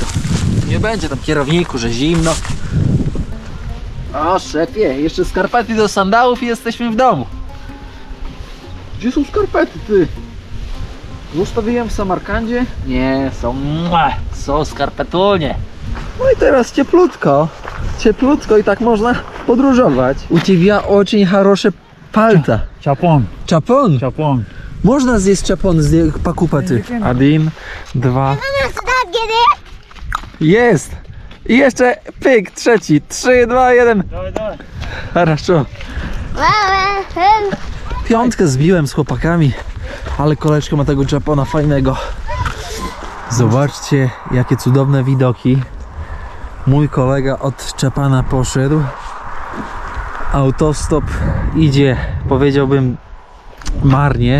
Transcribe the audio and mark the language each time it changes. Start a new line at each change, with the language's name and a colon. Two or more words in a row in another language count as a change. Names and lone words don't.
Polish: Nie będzie tam kierowniku, że zimno. O szefie, jeszcze skarpety do sandałów i jesteśmy w domu. Gdzie są skarpety, ty? Zostawiłem w Samarkandzie? Nie, są skarpetunie. No i teraz cieplutko. Ciepłutko i tak można podróżować. U ciebie
Russian: очень хорошие пальто. Чапон.
Polish: Czapon.
Russian: Чапон.
Polish: Można zjeść czapon z pakupety. 1, 2. Jest. I jeszcze pyk, trzeci. 3, 2, 1.
Russian: Давай, давай. Хорошо.
Polish: Piątkę zbiłem z chłopakami, ale koleżka ma tego czapona fajnego. Zobaczcie, jakie cudowne widoki. Mój kolega od czapana poszedł. Autostop idzie, powiedziałbym, marnie.